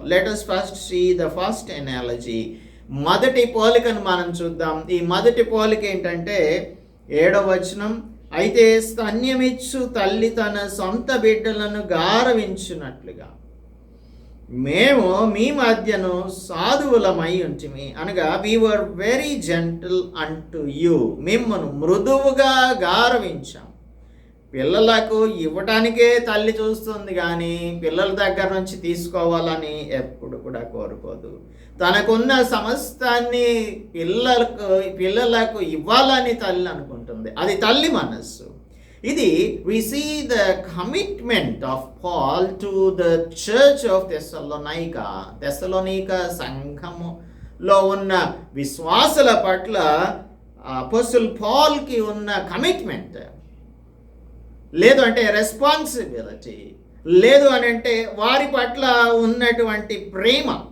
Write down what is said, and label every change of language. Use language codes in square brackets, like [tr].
[en] Let us first see the first analogy. [te] మొదటి పోలికను మనం చూద్దాం. ఈ మొదటి పోలిక ఏంటంటే 7వ వచనం, అయితే స్తన్యమిచ్చు తల్లి తన సొంత బిడ్డలను గారవించున్నట్లుగా మేము మీ మధ్యను సాధువులమై ఉంటిమి. అనగా [en] we were very gentle unto you. [te] మిమ్మను మృదువుగా గారవించాం. పిల్లలకు ఇవ్వటానికే తల్లి చూస్తుంది కానీ పిల్లల దగ్గర నుంచి తీసుకోవాలని ఎప్పుడు కూడా కోరుకోదు. తనకున్న సమస్తాన్ని పిల్లలకు ఇవ్వాలని తల్లి అనుకుంటుంది. అది తల్లి మనస్సు. ఇది [en] we see the commitment of Paul to the church of Thessalonica [te] సంఘములో ఉన్న విశ్వాసుల పట్ల అపోస్తలుడు పాల్కి ఉన్న కమిట్మెంట్, లేదు అంటే రెస్పాన్సిబిలిటీ, లేదు అని అంటే వారి పట్ల ఉన్నటువంటి ప్రేమ.